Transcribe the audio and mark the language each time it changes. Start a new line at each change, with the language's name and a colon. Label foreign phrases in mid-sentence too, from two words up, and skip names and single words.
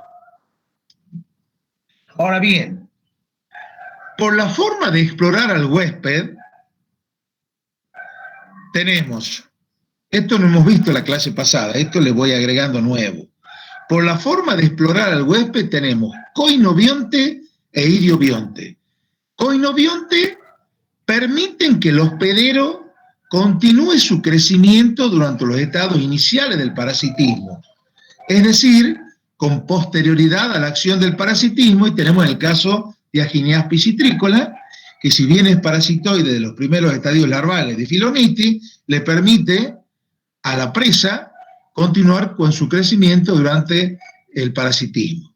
Spanish: Ahora bien, por la forma de explorar al huésped, tenemos, esto no hemos visto en la clase pasada, esto le voy agregando nuevo. Por la forma de explorar al huésped tenemos coinobionte e idiobionte. Coinobionte permiten que el hospedero continúe su crecimiento durante los estados iniciales del parasitismo, es decir, con posterioridad a la acción del parasitismo, y tenemos el caso de Aginias piscitrícola, que si bien es parasitoide de los primeros estadios larvales de Philonitis, le permite a la presa continuar con su crecimiento durante el parasitismo.